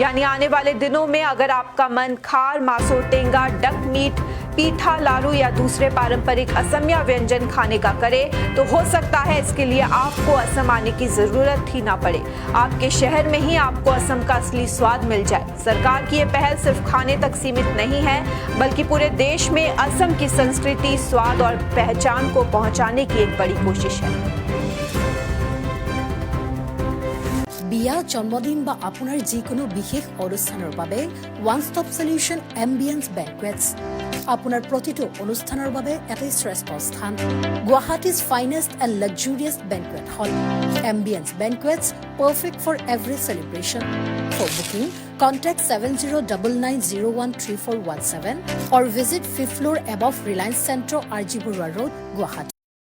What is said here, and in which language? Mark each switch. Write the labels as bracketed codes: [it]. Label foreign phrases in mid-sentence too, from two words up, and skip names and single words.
[hi] यानी आने वाले दिनों में अगर आपका मन खार, मासो, टेंगा, डक मीट, पीठा, लारू या दूसरे पारंपरिक असमिया व्यंजन खाने का करे तो हो सकता है इसके लिए आपको असम आने की जरूरत ही ना पड़े। आपके शहर में ही आपको असम का असली स्वाद मिल जाए। सरकार की ये पहल सिर्फ खाने तक सीमित नहीं है, बल्कि पूरे देश में असम की संस्कृति, स्वाद और पहचान को पहुंचाने की एक बड़ी कोशिश है। [as] বিয়া, জন্মদিন বা আপোনাৰ যিকোনো বিশেষ অনুষ্ঠানৰ বাবে [en] one stop solution [as] এম্বিয়েন্স বেংকুৱেটছ আপোনাৰ প্ৰতিটো অনুষ্ঠানৰ বাবে এটাই শ্ৰেষ্ঠ স্থান। [en] Guwahati's finest and luxurious banquet hall. Ambience Banquets perfect for every celebration. for booking contact 7099013417 or visit 5th floor above Reliance Centro, RG Burwa Road, Guwahati.